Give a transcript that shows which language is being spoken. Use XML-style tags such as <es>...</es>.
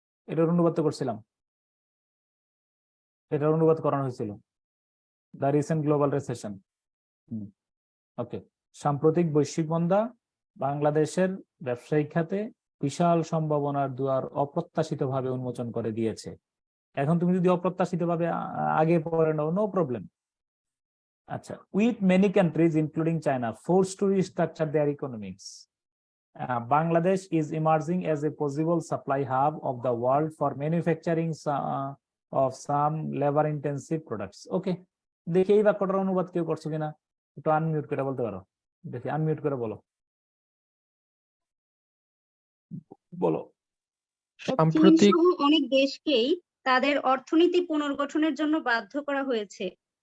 <bn>এটার অনুবাদ তো করছিলাম, এটার অনুবাদ করানো হয়েছিল,</bn> <en>The recent global recession.</en> <bn>ওকে, সাম্প্রতিক বৈশ্বিক মন্দা বাংলাদেশের ব্যবসায়িক খাতে বিশাল সম্ভাবনার দুয়ার অপ্রত্যাশিতভাবে উন্মোচন করে দিয়েছে। এখন তুমি যদি অপ্রত্যাশিতভাবে আগে পড়ে নাও, নো প্রবলেম।</bn> <en>আচ্ছা, with many countries including China force to restructure their economics, Bangladesh is emerging as a possible supply hub of the world for manufacturing of some labor-intensive products.</en> <bn>Okay, দেখি এই বাক্যটার অনুবাদ কেউ করছো কিনা, একটু আনমিউট করে বলতে পারো। দেখি আনমিউট করে বলো, বলো। সাম্প্রতিক চীন সহ অনেক দেশকেই তাদের অর্থনীতি পুনর্গঠনের জন্য বাধ্য করা হয়েছে।</bn>